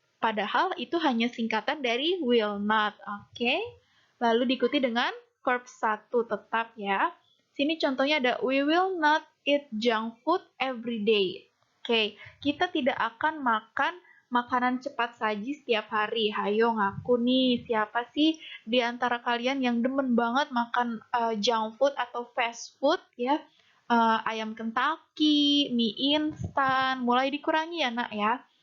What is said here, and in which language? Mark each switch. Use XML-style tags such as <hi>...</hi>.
<id>Padahal itu hanya singkatan dari will not. Oke. Lalu diikuti dengan verb 1 tetap ya. Sini contohnya ada</id> <en>we will not eat junk food every day.</en> <id>Oke, kita tidak akan makan makanan cepat saji setiap hari. Hayo ngaku nih, siapa sih di antara kalian yang demen banget makan junk food atau fast food ya? Ayam Kentucky, mie instan, mulai dikurangi ya nak ya.</id>